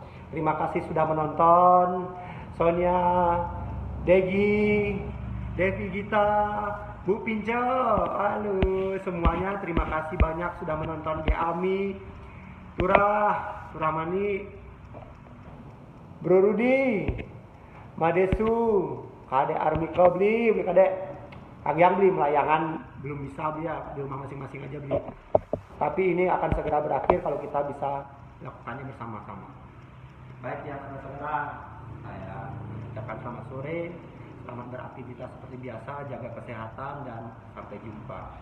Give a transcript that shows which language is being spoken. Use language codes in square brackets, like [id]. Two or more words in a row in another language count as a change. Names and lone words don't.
[id] Terima kasih sudah menonton. Sonia, Degi, Devi Gita, Bu Pinjo, halo semuanya, terima kasih banyak sudah menonton. Ami, Turamani, Bro Rudi, Madesu, Kade Armiko beli Kade. Yang beli melayangan belum bisa beli ya, di rumah masing-masing aja beli. Tapi ini akan segera berakhir kalau kita bisa lakukannya bersama-sama. Baik ya saudara-saudara, saya ucapkan selamat sore, selamat beraktivitas seperti biasa, jaga kesehatan dan sampai jumpa.